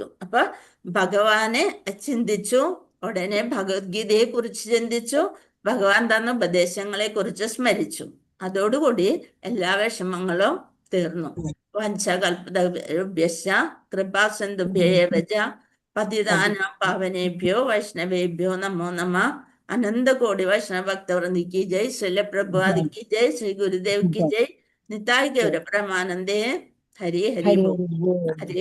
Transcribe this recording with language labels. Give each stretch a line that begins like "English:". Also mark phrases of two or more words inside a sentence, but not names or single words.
Malayalam: അപ്പൊ ഭഗവാനെ ചിന്തിച്ചു, ഉടനെ ഭഗവത്ഗീതയെ കുറിച്ച് ചിന്തിച്ചു, ഭഗവാൻ തന്ന ഉപദേശങ്ങളെ കുറിച്ച് സ്മരിച്ചു. അതോടുകൂടി എല്ലാ വിഷമങ്ങളും തീർന്നു.
Sanskrit: വഞ്ചകൽപതരുഭ്യശ്ച കൃപാസിന്ധുഭ്യയേവ ച പതിതാനാം പാവനേഭ്യോ വൈഷ്ണവേഭ്യോ നമോ നമഃ.
Hindi: अनंतकोटि वैष्णव भक्तवृंद की जय, श्रील प्रभुपाद की जय, श्री गुरुदेव की जय, निताय गौर परमानंदे। हरि हरि बोल। हरि